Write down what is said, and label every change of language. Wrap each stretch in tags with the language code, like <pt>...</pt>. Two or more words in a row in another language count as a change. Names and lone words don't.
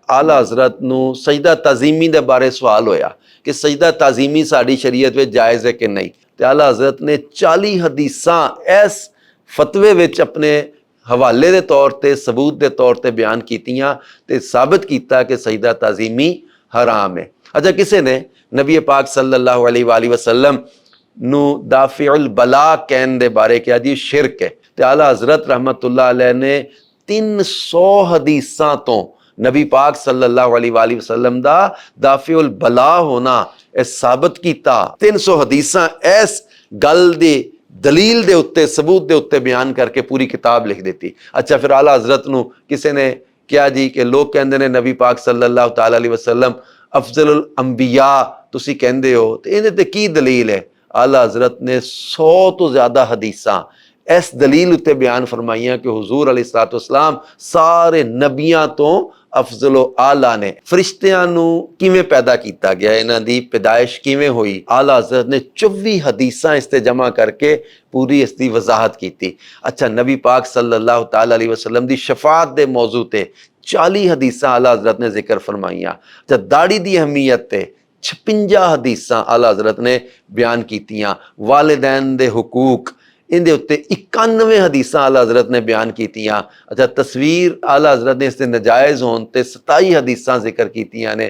<pa>ਆਲਾ ਹਜ਼ਰਤ ਨੂੰ ਸਜਦਾ ਤਾਜ਼ੀਮੀ ਦੇ ਬਾਰੇ ਸਵਾਲ ਹੋਇਆ ਕਿ ਸਜਦਾ ਤਾਜ਼ੀਮੀ ਸਾਡੀ ਸ਼ਰੀਅਤ ਵਿੱਚ ਜਾਇਜ਼ ਹੈ ਕਿ ਨਹੀਂ, ਤੇ ਆਲਾ ਹਜ਼ਰਤ ਨੇ 40 ਹਦੀਸਾਂ ਇਸ ਫਤਵੇ ਵਿੱਚ ਆਪਣੇ ਹਵਾਲੇ ਦੇ ਤੌਰ ਤੇ ਸਬੂਤ ਦੇ ਤੌਰ ਤੇ ਬਿਆਨ ਕੀਤੀਆਂ ਤੇ ਸਾਬਤ ਕੀਤਾ ਕਿ ਸਜਦਾ ਤਾਜ਼ੀਮੀ ਹਰਾਮ ਹੈ। ਅੱਛਾ, ਕਿਸੇ ਨੇ ਨਬੀ ਪਾਕ</pa> <ar>صلى الله عليه وسلم</ar> <pa>ਨੂੰ</pa> <ar>دافع البلاء</ar> <pa>ਕਹਿਣ ਦੇ ਬਾਰੇ ਕਿਹਾ ਜੀ ਸ਼ਿਰਕ ਹੈ, ਤੇ ਆਲਾ ਹਜ਼ਰਤ</pa> <ar>رحمة الله عليه</ar> <pa>ਨੇ 300 ਹਦੀਸਾਂ ਤੋਂ ਨਬੀ ਪਾਕ</pa> <ar>صلى الله عليه وسلم</ar> <pa>ਦਾ</pa> <ar>دافع البلاء</ar> <pa>ਹੋਣਾ ਇਹ ਸਾਬਤ ਕੀਤਾ। 300 ਹਦੀਸਾਂ ਇਸ ਗੱਲ ਦੀ ਦਲੀਲ ਦੇ ਉੱਤੇ ਸਬੂਤ ਦੇ ਉੱਤੇ ਬਿਆਨ ਕਰਕੇ ਪੂਰੀ ਕਿਤਾਬ ਲਿਖ ਦਿੱਤੀ। ਅੱਛਾ, ਫਿਰ ਆਲਾ ਹਜ਼ਰਤ ਨੂੰ ਕਿਸੇ ਨੇ ਕਿਹਾ ਜੀ ਕਿ ਲੋਕ ਕਹਿੰਦੇ ਨੇ ਨਬੀ ਪਾਕ</pa> <ar>صلى الله تعالى عليه وسلم أفضل الأنبياء</ar> <pa>ਤੁਸੀਂ ਕਹਿੰਦੇ ਹੋ, ਤੇ ਇਹਦੇ ਤੇ ਕੀ ਦਲੀਲ ਹੈ? ਆਲਾ ਹਜ਼ਰਤ ਨੇ 100 ਤੋਂ ਜ਼ਿਆਦਾ ਹਦੀਸਾਂ ਇਸ ਦਲੀਲ ਉੱਤੇ ਬਿਆਨ ਫਰਮਾਈਆਂ ਕਿ ਹੁਜ਼ੂਰ अलैहिस्सलाम ਸਾਰੇ ਨਬੀਆਂ ਤੋਂ ਅਫਜ਼ਲ ਆਲਾ ਨੇ। ਫਰਿਸ਼ਤਿਆਂ ਨੂੰ ਕਿਵੇਂ ਪੈਦਾ ਕੀਤਾ ਗਿਆ, ਇਹਨਾਂ ਦੀ ਪੈਦਾਇਸ਼ ਕਿਵੇਂ ਹੋਈ, ਆਲਾ ਹਜ਼ਰਤ ਨੇ 24 ਹਦੀਸਾਂ ਇਸ ਤੇ ਜਮ੍ਹਾਂ ਕਰਕੇ ਪੂਰੀ ਇਸ ਦੀ ਵਜ਼ਾਹਤ ਕੀਤੀ। ਅੱਛਾ, ਨਬੀ ਪਾਕ</pa> <ar>صلى الله تعالى عليه وسلم</ar> <pa>ਦੀ ਸ਼ਫਾਅਤ ਦੇ ਮੌਜੂ ਤੇ 40 ਹਦੀਸਾਂ ਆਲਾ ਹਜ਼ਰਤ ਨੇ ਜ਼ਿਕਰ ਫਰਮਾਈਆਂ। ਅੱਛਾ, ਦਾੜੀ ਦੀ ਅਹਿਮੀਅਤ ਤੇ 56 ਹਦੀਸਾਂ ਆਲਾ ਹਜ਼ਰਤ ਨੇ ਬਿਆਨ ਕੀਤੀਆਂ। ਵਾਲਿदैन ਦੇ ਹਕੂਕ ਇਹਦੇ ਉੱਤੇ 91 ਹਦੀਸਾਂ ਆਲਾ ਹਜ਼ਰਤ ਨੇ ਬਿਆਨ ਕੀਤੀਆਂ। ਅੱਛਾ, ਤਸਵੀਰ ਆਲਾ ਹਜ਼ਰਤ ਨੇ ਇਸ ਦੇ ਨਜਾਇਜ਼ ਹੋਣ ਤੇ 27 ਹਦੀਸਾਂ ਜ਼ਿਕਰ ਕੀਤੀਆਂ ਨੇ।</pa>